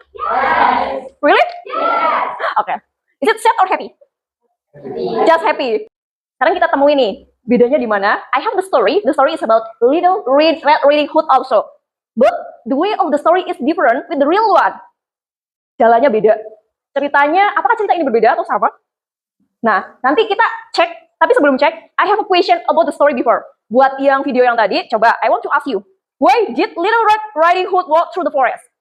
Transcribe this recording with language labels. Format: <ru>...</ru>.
<en>Yes. Really? Yes. Okay. Is it sad or happy? Just happy.</en> <id>Sekarang kita temuin nih, bedanya di mana?</id> <en>I have the story. The story is about Little Red Riding Hood also. But the way of the story is different with the real one.</en> <id>Jalannya beda. Ceritanya, apakah cerita ini berbeda atau sama? Nah, nanti kita cek. Tapi sebelum cek,</id> <en>I have a question about the story before.</en> <id>Buat yang video yang tadi, coba</id> <en>I want to ask you. Why did Little Red Riding Hood walk through the forest?</en>